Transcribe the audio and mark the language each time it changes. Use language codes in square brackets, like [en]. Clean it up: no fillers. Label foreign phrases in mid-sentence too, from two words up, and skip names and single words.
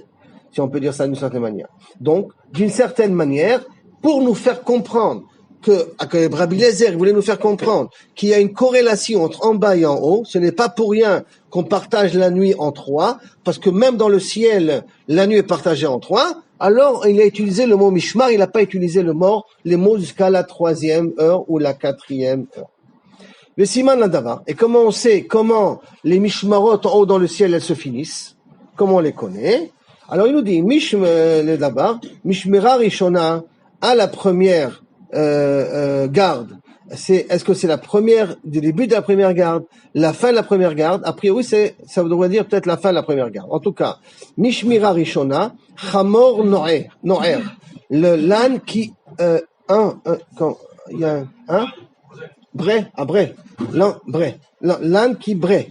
[fr] Si on peut dire ça d'une certaine manière. Donc, d'une certaine manière, pour nous faire comprendre que Rabbi Eliezer voulait nous faire comprendre qu'il y a une corrélation entre en bas et en haut, ce n'est pas pour rien qu'on partage la nuit en 3, parce que même dans le ciel, la nuit est partagée en 3, alors il a utilisé le mot mishmar, il n'a pas utilisé les mots jusqu'à la 3e heure ou la 4e heure. Le [he] סימן לדבר, [fr] et comment on sait comment les mishmarot en haut dans le ciel, elles se finissent, comment on les connaît? Alors il nous dit, le davar, [he] משמרה ראשונה, [fr] à la première garde, est-ce que c'est la première, du début de la première garde, la fin de la première garde? A priori, ça devrait dire peut-être la fin de la première garde. En tout cas, [he] משמרה ראשונה, חמור נוער, [fr] l'âne qui, il y a l'âne qui bré.